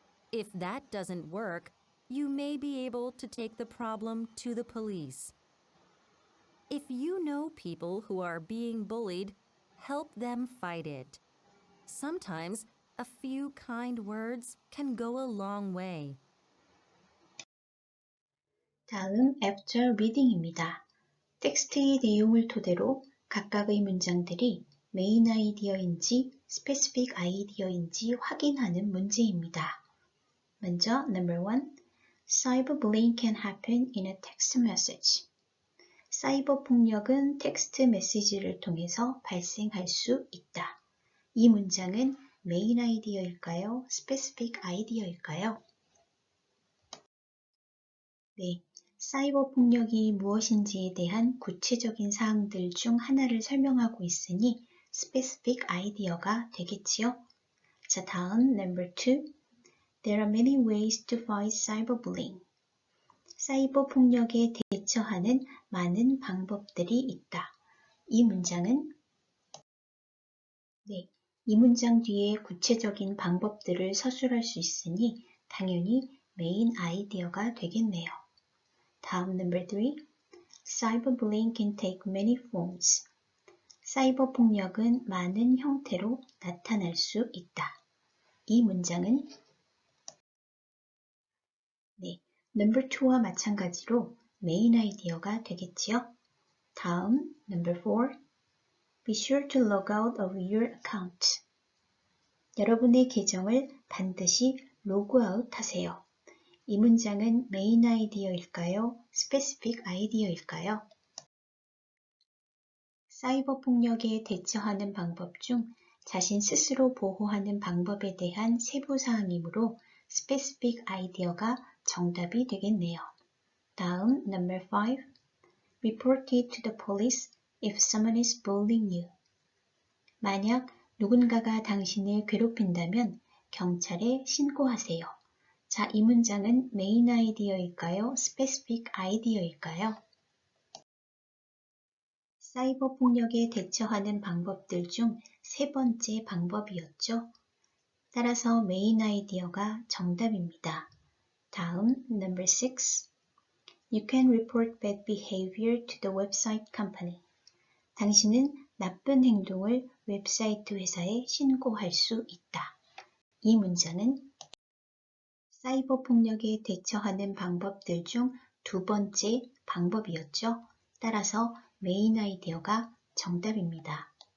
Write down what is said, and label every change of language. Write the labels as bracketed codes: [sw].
[en] If that doesn't work, you may be able to take the problem to the police. If you know people who are being bullied, help them fight it. Sometimes a few kind words can go a long way. [ko] 다음 [en] after reading [ko] 입니다. 텍스트의 내용을 토대로 각각의 문장들이 메인 아이디어인지 스페시픽 아이디어인지 확인하는 문제입니다. 먼저 [en] number 1. Cyberbullying can happen in a text message. [ko] 사이버 폭력은 텍스트 메시지를 통해서 발생할 수 있다. 이 문장은 메인 아이디어일까요? 스페시픽 아이디어일까요? 네, 사이버 폭력이 무엇인지에 대한 구체적인 사항들 중 하나를 설명하고 있으니 스페시픽 아이디어가 되겠지요. 자, 다음 [en] number 2. There are many ways to fight cyberbullying. [ko] 사이버 폭력에 대처하는 많은 방법들이 있다. 이 문장은 이 문장 뒤에 구체적인 방법들을 서술할 수 있으니 당연히 메인 아이디어가 되겠네요. 다음 [en] number 3. Cyberbullying can take many forms. [ko] 사이버 폭력은 많은 형태로 나타날 수 있다. 이 문장은 [en] number 2 [ko] 와 마찬가지로 메인 아이디어가 되겠지요. 다음 [en] number 4. Be sure to log out of your account. [ko] 여러분의 계정을 반드시 로그아웃 하세요. 이 문장은 메인 아이디어일까요? 스페시픽 아이디어일까요? 사이버 폭력에 대처하는 방법 중 자신 스스로 보호하는 방법에 대한 세부 사항이므로 스페시픽 아이디어가 정답이 되겠네요. 다음 [en] number 5. Report it to the police if someone is bullying you. [ko] 만약 누군가가 당신을 괴롭힌다면 경찰에 신고하세요. 자, 이 문장은 메인 아이디어일까요? 스페시픽 아이디어일까요? 사이버 폭력에 대처하는 방법들 중 세 번째 방법이었죠. 따라서 메인 아이디어가 정답입니다. 다음 [en] number 6. You can report bad behavior to the website company. [ko] 당신은 나쁜 행동을 웹사이트 회사에 신고할 수 있다. 이 문장은 사이버 폭력에 대처하는 방법들 중 두 번째 방법이었죠. 따라서 메인 아이디어가 정답입니다.